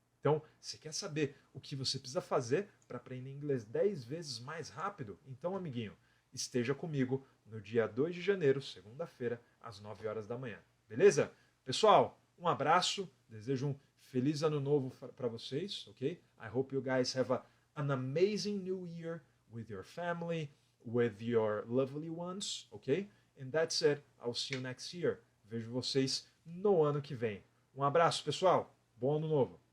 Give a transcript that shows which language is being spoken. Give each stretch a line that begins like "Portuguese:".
Portuguese: Então, você quer saber o que você precisa fazer para aprender inglês 10 vezes mais rápido? Então, amiguinho, esteja comigo no dia 2 de janeiro, segunda-feira, às 9 horas da manhã. Beleza? Pessoal, um abraço, desejo um feliz ano novo para vocês, ok?
English: I hope you guys have an amazing new year with your family, with your lovely ones, ok? And that's it. I'll see you next year.
Portuguese: Vejo vocês no ano que vem. Um abraço, pessoal. Bom ano novo.